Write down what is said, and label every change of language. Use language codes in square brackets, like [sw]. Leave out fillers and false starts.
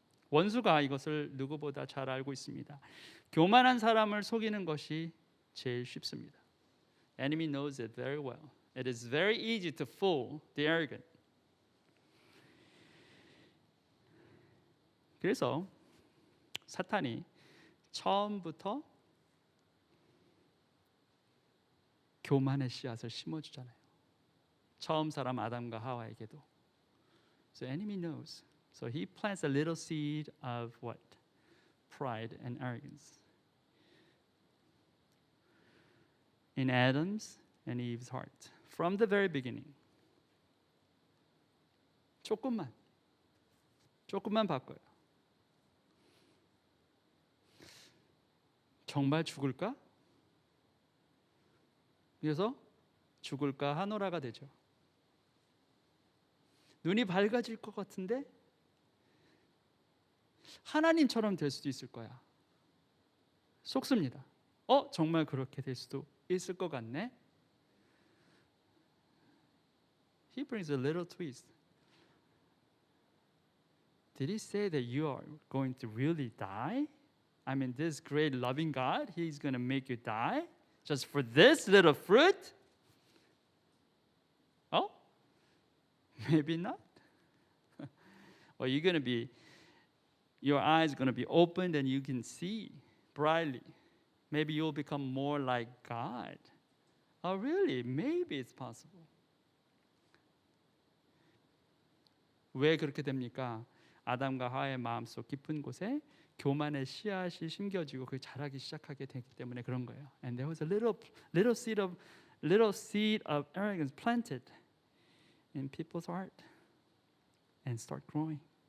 [ko] 원수가 이것을 누구보다 잘 알고 있습니다. 교만한 사람을 속이는 것이 제일 쉽습니다. [en] Enemy knows it very well. It is very easy to fool the arrogant. [ko] 그래서 사탄이 처음부터 교만의 씨앗을 심어주잖아요. 처음 사람 아담과 하와에게도. [en] So enemy knows. So he plants a little seed of what? Pride and arrogance. In Adam's and Eve's heart. From the very beginning. [ko] 조금만 바꿔요. 정말 죽을까? 그래서 죽을까 하노라가 되죠. 눈이 밝아질 것 같은데 하나님처럼 될 수도 있을 거야. 속습니다. 정말 그렇게 될 수도 있을 것 같네. [en] He brings a little twist. Did he say that you are going to really die? I mean, this great loving God, He's going to make you die just for this little fruit? Maybe not. Or you're going to be, your eyes are going to be opened and you can see brightly. Maybe you'll become more like God. Oh, really? Maybe it's possible. [ko] 왜 그렇게 됩니까? 아담과 하와의 마음속 깊은 곳에 교만의 씨앗이 심겨지고 그 자라기 시작하게 되기 때문에 그런 거예요. [en] And there was a little seed of arrogance planted in people's heart and start growing.